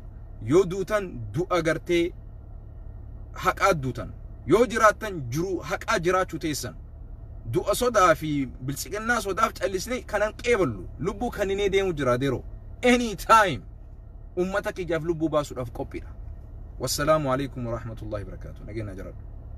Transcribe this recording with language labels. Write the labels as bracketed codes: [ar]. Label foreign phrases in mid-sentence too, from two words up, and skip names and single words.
[om] Yoo duutan du'a gartee haqaa duutan. Yoo jiraattan jiru haqaa jiraachuu teessan. Du'a sodaa fi biltsiginnaa sodaaf callisnee kanan qeeballu lubbuu kaninee deemu jira deero. Anytime ummata kiyyaaf lubbuu baasuudhaaf qophiidha. [ar] والسلام عليكم ورحمة الله وبركاته. [om] Nageenya jiraadhu.